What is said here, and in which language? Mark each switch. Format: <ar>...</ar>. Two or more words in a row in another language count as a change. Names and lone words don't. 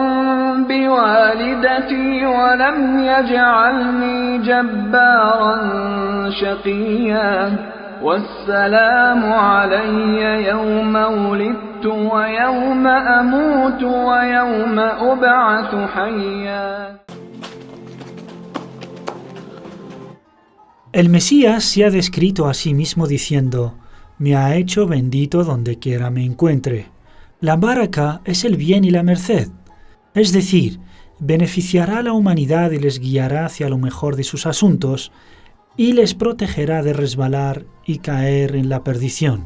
<ar>بوالدتي ولم يجعلني جبارا شقيا والسلام علي يوم ولدت ويوم أموت ويوم أبعث حيا.</ar> <es>El Mesías se ha descrito a sí mismo diciendo: «Me ha hecho bendito donde quiera me encuentre». La baraka es el bien y la merced, es decir, beneficiará a la humanidad y les guiará hacia lo mejor de sus asuntos y les protegerá de resbalar y caer en la perdición.</es>